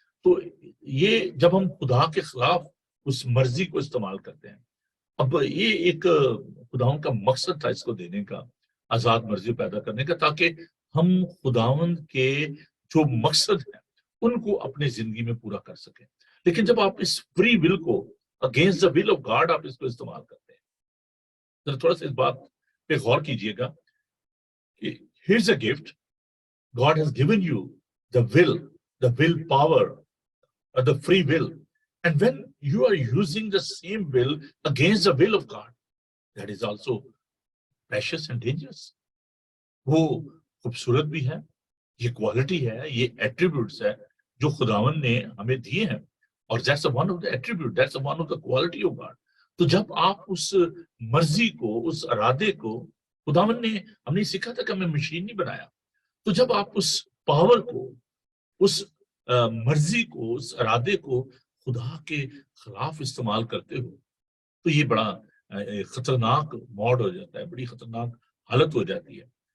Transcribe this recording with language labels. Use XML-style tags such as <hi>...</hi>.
<ur>تو یہ جب ہم خدا کے خلاف اس مرضی کو استعمال کرتے ہیں، اب یہ ایک خداوند کا مقصد تھا اس کو دینے کا، آزاد مرضی پیدا کرنے کا، تاکہ ہم خداوند کے جو مقصد ہیں ان کو اپنی زندگی میں پورا کر سکیں. لیکن جب آپ اس فری ول کو</ur> <en>against the will of God</en> <ur>آپ اس کو استعمال کرتے ہیں، تھوڑا سا اس بات پہ غور کیجئے گا کہ</ur> <en>here's a gift. God has given you the will power, the free will. And when you are using the same will against the will of God, that is also precious and dangerous.</en> <ur>وہ خوبصورت بھی ہے، یہ quality ہے، یہ attributes ہے جو خداوند نے ہمیں دیے ہیں.</ur> <en>اور that's one of the attribute, that's one of the quality of God.</en> <ur>تو جب آپ اس مرضی کو، اس ارادے کو، خداوند نے ہم نے سیکھا تھا کہ ہمیں مشین نہیں بنایا. تو جب آپ اس پاور کو، اس مرضی کو، اس ارادے کو خدا کے خلاف استعمال کرتے ہو، تو یہ بڑا خطرناک موڈ ہو جاتا ہے، بڑی خطرناک حالت ہو جاتی ہے.</ur>